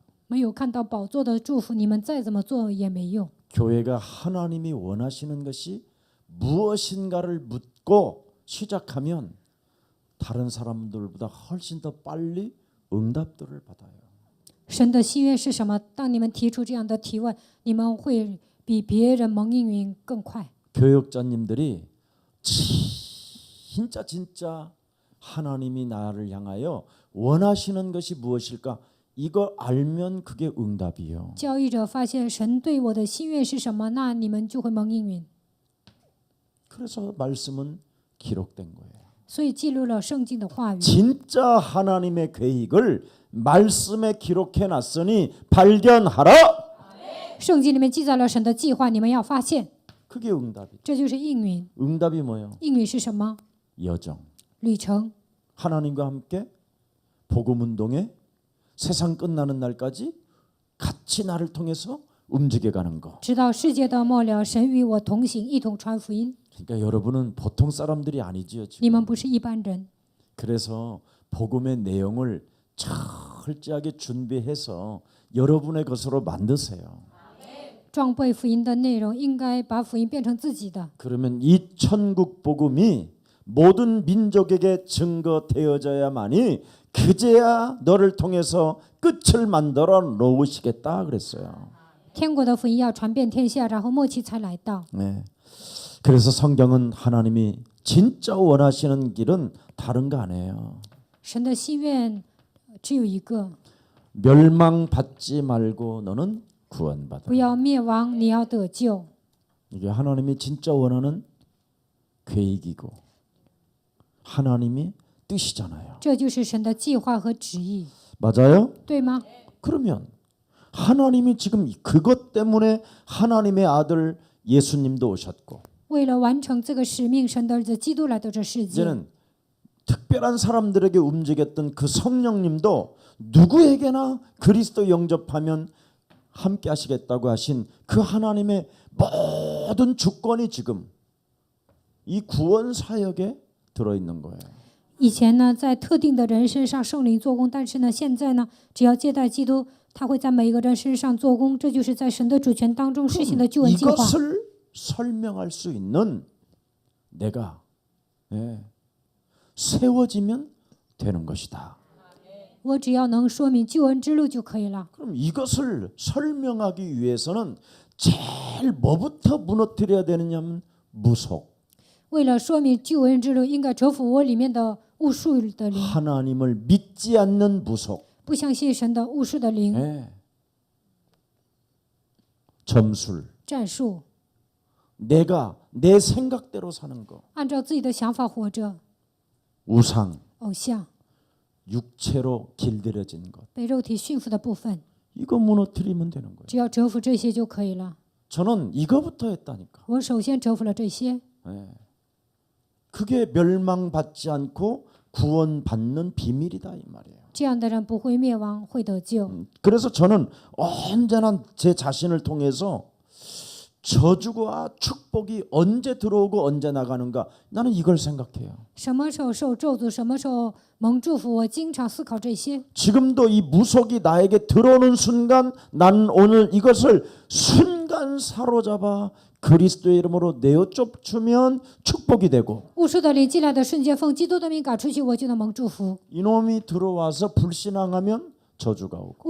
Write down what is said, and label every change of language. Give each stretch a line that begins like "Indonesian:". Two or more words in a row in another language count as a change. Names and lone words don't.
Chinese: 没有看到宝座的祝福，你们再怎么做也没用。
Korean: 교회가 하나님이 원하시는 것이 무엇인가를 묻고 시작하면 다른 사람들보다 훨씬 더 빨리 응답들을 받아요.
Chinese: 神的心愿是什么？当你们提出这样的提问，你们会比别人蒙应允更快。
Korean: 교육자님들이 진짜 하나님이 나를 향하여 원하시는 것이 무엇일까? 이거 알면 그게 응답이요.
Chinese: 教育者发现神对我的心愿是什么，那你们就会蒙应允。
Korean: 그래서 말씀은 기록된 거예요.
Chinese: 所以记录了圣经的话语。
Korean: 진짜 하나님의 계획을 말씀에 기록해 놨으니 발견하라.
Chinese: 圣经里面记载了神的计划，你们要发现，
Korean: 그게 응답이.
Chinese: 这就是应允。
Korean: 응답이 뭐예요?
Chinese: 应允是什么？
Korean: 여정.
Chinese: 旅程，
Korean: 하나님과 함께 복음 운동에 세상 끝나는 날까지 같이 나를 통해서 움직여 가는 거.
Chinese: 直到世界的末了，神与我同行，一同传福音。
Korean: 그러니까 여러분은 보통 사람들이 아니지요.
Chinese: 你
Korean: 지금.
Chinese: 们不是一般人，
Korean: 그래서 복음의 내용을 철저하게 준비해서 여러분의 것으로 만드세요.
Chinese: 装备福音的内容应该把福音变成自己的。
Korean: 그러면 이 천국 복음이 모든 민족에게 증거되어져야만이 그제야 너를 통해서 끝을 만들어 놓으시겠다 그랬어요.
Chinese: 天国的福音要传遍天下，然后末期才来到。
Korean: 네. 그래서 성경은 하나님이 진짜 원하시는 길은 다른 거 아니에요.
Chinese: 神的心愿只有一个，
Korean: 멸망받지 말고 너는 구원받아.
Chinese: 不要灭亡，你要得救。
Korean: 이게 하나님이 진짜 원하는 계획이고 하나님이 뜻이잖아요.
Chinese: 这就是神的计划和旨意，
Korean: 맞아요?
Chinese: 对吗？
Korean: 그러면 하나님이 지금 그것 때문에 하나님의 아들 예수님도 오셨고
Chinese: 为了完成这个使命，神的儿子基督来到这世界。
Korean: 이제는 특별한 사람들에게 움직였던 그 성령님도 누구에게나 그리스도 영접하면 함께 하시겠다고 하신 그 하나님의 모든 주권이 지금 이 구원 사역에 들어있는 거예요.
Chinese: 以前呢，在特定的人身上圣灵做工，但是呢，现在呢，只要接待基督，他会在每一个人身上做工，这就是在神的主权当中实行的救恩计划。
Korean: 이것을 설명할 수 있는 내가 세워지면 되는 것이다.
Chinese: 我只要能说明救恩之路就可以了。
Korean: 그럼 이것을 설명하기 위해서는 제일 뭐부터 무너뜨려야 되느냐면 무속.
Chinese: 为了说明救恩之路，应该折服我里面的巫术的灵，
Korean: 하나님을 믿지 않는 무속.
Chinese: 不相信神的巫术的灵、
Korean: 점술.
Chinese: 战术，
Korean: 내가 내 생각대로 사는 거.
Chinese: 按照自己的想法活着，
Korean: 우상.
Chinese: 偶像
Korean: 육체로 길들여진 것.
Chinese: 被肉体驯服的部分，
Korean: 이거 무너뜨리면 되는 거예요.
Chinese: 只要折服这些就可以了。
Korean: 저는 이거부터 했다니까.
Chinese: 我首先折服了这些，
Korean: 그게 멸망받지 않고 구원받는 비밀이다 이 말이에요.
Chinese: 这样的人不会灭亡，会得救。
Korean: 그래서 저는 언제나 제 자신을 통해서 저주와 축복이 언제 들어오고 언제 나가는가 나는 이걸 생각해요.
Chinese: 什么时候受咒诅，什么时候蒙祝福，我经常思考这些。
Korean: 지금도 이 무속이 나에게 들어오는 순간 난 오늘 이것을 순간 사로잡아 그리스도의 이름으로 내어 쫓으면 축복이 되고
Chinese: 巫术的灵进来的瞬间，奉基督的名赶出去，我就能蒙祝福。
Korean: 이놈이 들어와서 불신앙하면 저주가 오고